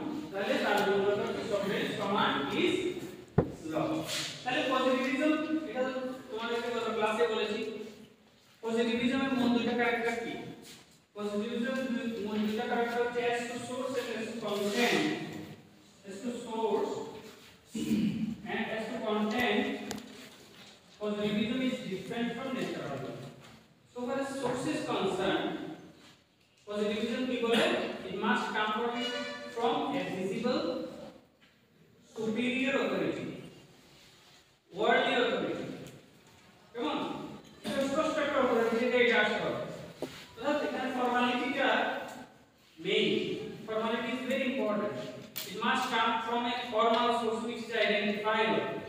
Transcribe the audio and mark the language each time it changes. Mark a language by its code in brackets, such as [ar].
[bn] তাহলে তার জন্য [en] Sovereign command is law. [bn] তাহলে পজিটিভিজম, এটা তোমাদেরকে গত ক্লাসে বলেছি, পজিটিভিজমের মূল দুটো ক্যারেক্টার কি? পজিটিভিজমের মূল দুটো ক্যারেক্টার হচ্ছে [en] as to source and as to content. As to source and as to content, positivism is different from naturalism. So far as source is concerned, positivism [bn] কি বলে? [en] It must come from a visible superior authority, worldly authority. [bn] Come on, স্পষ্ট একটা authority যেটা এটা আসতে হবে। অর্থাৎ এখানে ফর্মালিটিটা main, [en] formality is very important. It must come from a formal source which is identifiable.